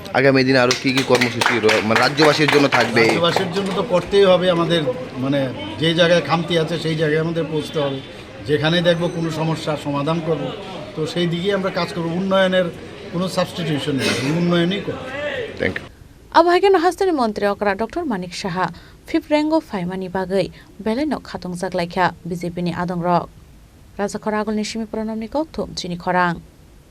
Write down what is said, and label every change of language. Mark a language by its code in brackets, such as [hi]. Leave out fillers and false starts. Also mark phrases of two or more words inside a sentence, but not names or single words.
[bn] আগামী দিনে আরও কী কী কর্মসূচি মানে রাজ্যবাসীর জন্য থাকবে রাজ্যবাসীর জন্য তো করতেই হবে আমাদের মানে যে জায়গায় খামতি আছে সেই জায়গায় আমাদের পৌঁছতে হবে যেখানে দেখব কোনো সমস্যার সমাধান করব তো সেই দিকেই আমরা কাজ করব উন্নয়নের কোনো সাবস্টিটিউশন নেই উন্নয়নই করব [en] thank you [trp] Abhaigeno Hastini Mantri Okra Dr. Manik Saha Fibrengo Faimani Bagai Beleno Khatong Zaklaikha BJP ni adongrok Raja Khorang ni Shimi Pranamni Kokthum Chini Khorang